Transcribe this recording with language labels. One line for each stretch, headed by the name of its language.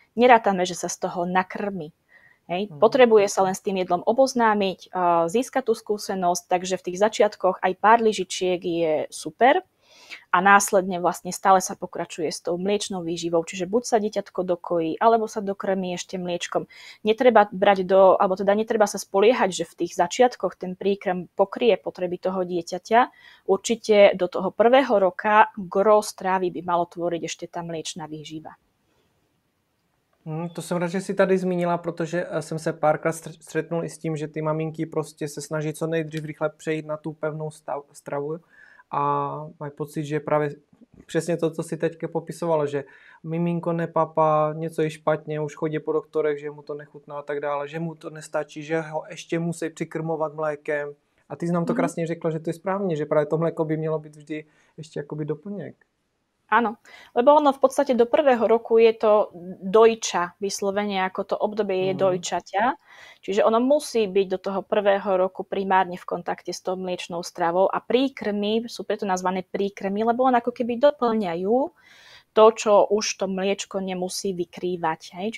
Slovak: Nerátame, že sa z toho nakrmi. Hej. Potrebuje sa len s tým jedlom oboznámiť, získať tú skúsenosť, takže v tých začiatkoch aj pár lyžičiek je super a následne vlastne stále sa pokračuje s tou mliečnou výživou, čiže buď sa dieťatko dokojí, alebo sa dokrmí ešte mliečkom. Netreba sa spoliehať, že v tých začiatkoch ten príkrm pokrie potreby toho dieťaťa. Určite do toho 1. roka gro strávy by malo tvoriť ešte tá mliečna výživa.
Czech: To jsem rád, že jsi tady zmínila, protože jsem se párkrát střetnul i s tím, že ty maminky prostě se snaží co nejdřív rychle přejít na tu pevnou stravu a mají pocit, že právě přesně to, co si teďka popisovala, že miminko nepapá, něco je špatně, už chodí po doktorech, že mu to nechutná a tak dále, že mu to nestačí, že ho ještě musí přikrmovat mlékem. A ty jsi nám to krásně řekla, že to je správně, že právě to mléko by mělo být vždy ještě jakoby doplněk.
Slovak: Áno, lebo ono v podstate do 1. roku je to dojča, vyslovene ako to obdobie je dojčaťa, čiže ono musí byť do toho 1. roku primárne v kontakte s tou mliečnou stravou a príkrmy sú preto nazvané príkrmy, lebo on ako keby doplňajú to, čo už to mliečko nemusí vykrývať. Hej?